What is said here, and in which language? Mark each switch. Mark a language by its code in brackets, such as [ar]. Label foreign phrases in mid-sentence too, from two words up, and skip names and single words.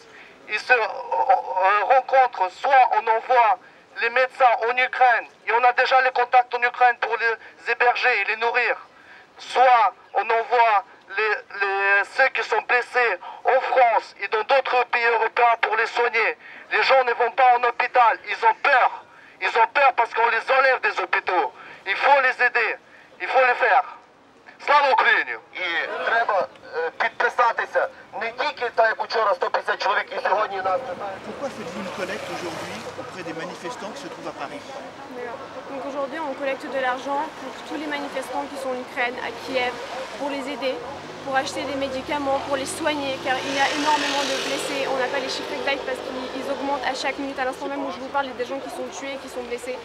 [fr] Ils se rencontrent, soit on envoie les médecins en Ukraine, et on a déjà les contacts en Ukraine pour les héberger et les nourrir, soit on envoie ceux qui sont blessés en France et dans d'autres pays européens pour les soigner. Les gens ne vont pas en hôpital, ils ont peur parce qu'on les enlève des hôpitaux. Il faut les aider, il faut les faire. [uk] Слава Україні! І треба підписатися не тільки так, як вчора 150 чоловік, і сьогодні нас. [fr] Pourquoi faites-vous une collecte aujourd'hui auprès des manifestants qui se trouvent à Paris? Donc aujourd'hui, on collecte de l'argent pour tous les manifestants qui sont en Ukraine, à Kiev, pour les aider, pour acheter des médicaments, pour les soigner, car il y a énormément de blessés. On n'a pas les chiffres exacts parce qu'ils augmentent à chaque minute. À l'instant même où je vous parle, il y a des gens qui sont tués, qui sont blessés.